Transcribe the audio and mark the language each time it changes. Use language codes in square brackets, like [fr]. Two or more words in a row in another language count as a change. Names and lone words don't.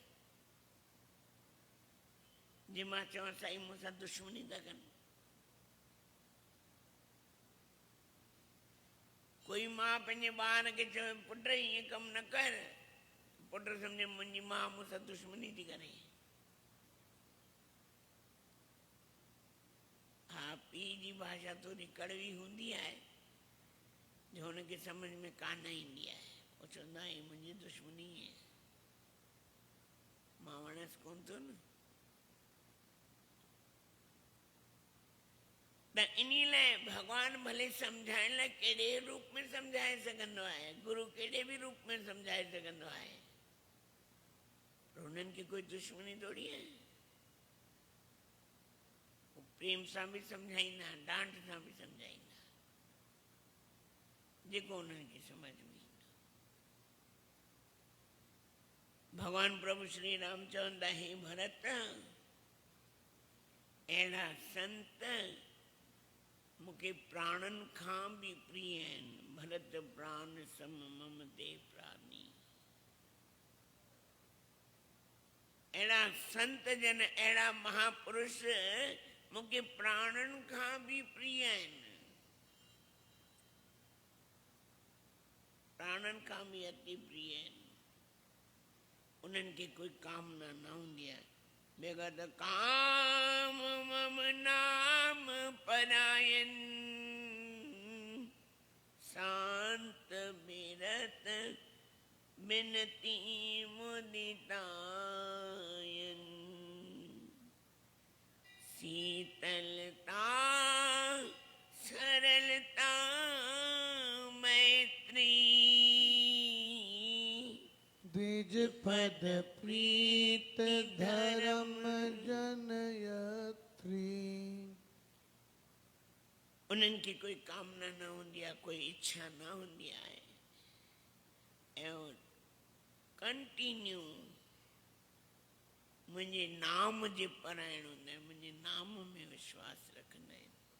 [sd] जे मां चवां साईं मूंसां दुश्मनी था कनि, कोई मां पंहिंजे ॿार खे चवे पुट हीअं कमु न कर, पुट सम्झे मुंहिंजी मां मूंसां दुश्मनी थी करे। पीउ जी भाषा थोड़ी कड़वी हूंदी आहे जो हुनखे सम्झ में कान ईंदी आहे। पोइ चवंदा आहियूं मुंहिंजी दुश्मनी आहे, मां वणसि कोन थो न। त इन लाइ भॻवानु भले सम्झाइण लाइ कहिड़े रूप में सम्झाए सघंदो आहे, गुरू कहिड़े बि रूप में सम्झाए सघंदो आहे, पर हुननि खे कोई दुश्मनी थोड़ी आहे। हू प्रेम सां बि सम्झाईंदा, डांट सां बि सम्झाईंदा, जेको हुननि खे समझ में ईंदो। भगवान प्रभु श्री राम चवंदा हे भरत, अहिड़ा संत मूंखे प्राणनि खां बि प्रिय आहिनि। [awa] भरत प्राण सम मम ते प्राणी। [sd] अहिड़ा संत जन, अहिड़ा महापुरुष मूंखे प्राणनि खां बि प्रिय आहिनि, प्राणनि खां बि अति प्रिय आहिनि। उन्हनि खे कोई कामना न हूंदी आहे। [awa] बेगत काम मम नाम परायन, शांत बिरत बिनती मुदितायन, शीतलता सरलता मैत्री, द्विज पद प्रीत धर्म जनयत्री। [sd] उन्हनि खे कोई कामना न हूंदी आहे, कोई इच्छा न हूंदी आहे, ऐं कंटिन्यू मुंहिंजे नाम जे परायण हूंदा आहिनि, मुंहिंजे नाम में विश्वास रखंदा आहिनि।